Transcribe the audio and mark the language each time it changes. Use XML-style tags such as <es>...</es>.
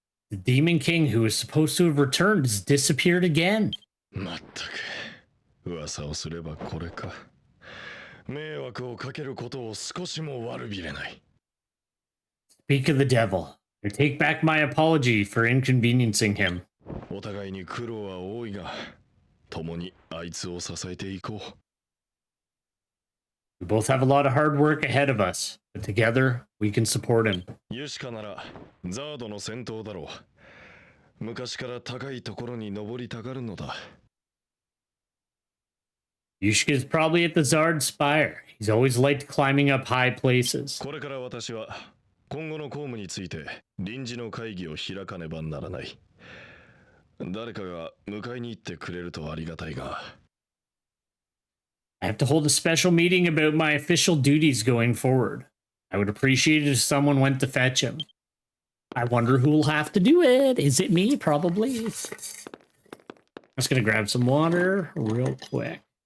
<en>The demon king who was supposed to have returned has disappeared again.</en> <ja>まったく、噂をすればこれか。迷惑をかけることを少しも悪びれない。</ja> <en>Speak of the devil. I take back my apology for inconveniencing him.</en> <ja>お互いに苦労は多いが、共にあいつを支えていこう。</ja> <en>We both have a lot of hard work ahead of us, but together we can support him.</en> <ja>ユシカならザードの戦闘だろう。昔から高いところに登りたがるのだ。</ja> <en>Yushka is probably at the Zard Spire. He's always liked climbing up high places.</en> <ja>これから私は今後の公務について臨時の会議を開かねばならない。誰かが迎えに行ってくれるとありがたいが。</ja> <en>I have to hold a special meeting about my official duties going forward. I would appreciate it if someone went to fetch him. I wonder who will have to do it. Is it me? Probably. I'm just gonna grab some water real quick.</en>